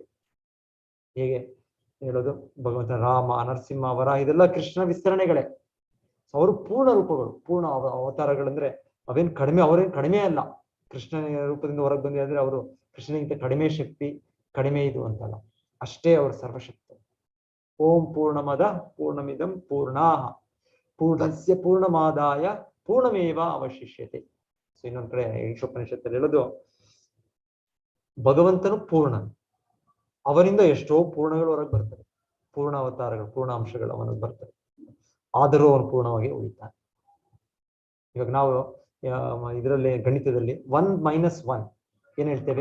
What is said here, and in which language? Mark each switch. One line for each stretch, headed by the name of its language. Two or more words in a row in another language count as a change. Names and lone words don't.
Kannada: ಹೇಗೆ ಹೇಳೋದು? ಭಗವಂತನ ರಾಮ, ನರಸಿಂಹ, ವರ, ಇದೆಲ್ಲ ಕೃಷ್ಣ ವಿಸ್ತರಣೆಗಳೇ. ಅವರು ಪೂರ್ಣ ರೂಪಗಳು, ಪೂರ್ಣ ಅವತಾರಗಳಂದ್ರೆ ಅವೇನ್ ಕಡಿಮೆ, ಅವರೇನ್ ಕಡಿಮೆ ಅಲ್ಲ. ಕೃಷ್ಣನ ರೂಪದಿಂದ ಹೊರಗೆ ಬಂದಿದ್ರೆ ಅವರು ಕೃಷ್ಣನಿಗಿಂತ ಕಡಿಮೆ ಶಕ್ತಿ, ಕಡಿಮೆ ಇದು ಅಂತಲ್ಲ, ಅಷ್ಟೇ ಅವರು ಸರ್ವಶಕ್ತಿ.
Sanskrit: ಓಂ ಪೂರ್ಣಮದ ಪೂರ್ಣಮಿದಂ ಪೂರ್ಣಾಹ ಪೂರ್ಣಸ್ಯ ಪೂರ್ಣಮಾದಾಯ ಪೂರ್ಣಮೇವ ಅವಶಿಷ್ಯತೆ.
Kannada: ಸೊ ಇನ್ನೊಂದ್ ಕಡೆ ಈಶೋಪನಿಷತ್ತಲ್ಲಿ ಹೇಳೋದು, ಭಗವಂತನು ಪೂರ್ಣ, ಅವನಿಂದ ಎಷ್ಟೋ ಪೂರ್ಣಗಳು ಹೊರಗೆ ಬರ್ತವೆ, ಪೂರ್ಣ ಅವತಾರಗಳು, ಪೂರ್ಣ ಅಂಶಗಳು ಅವನಿಗೆ ಬರ್ತವೆ, ಆದರೂ ಅವನು ಪೂರ್ಣವಾಗಿ ಉಳಿತಾನೆ. ಇವಾಗ ನಾವು ಇದರಲ್ಲಿ ಗಣಿತದಲ್ಲಿ 1 - 1 ಏನ್ ಹೇಳ್ತೇವೆ?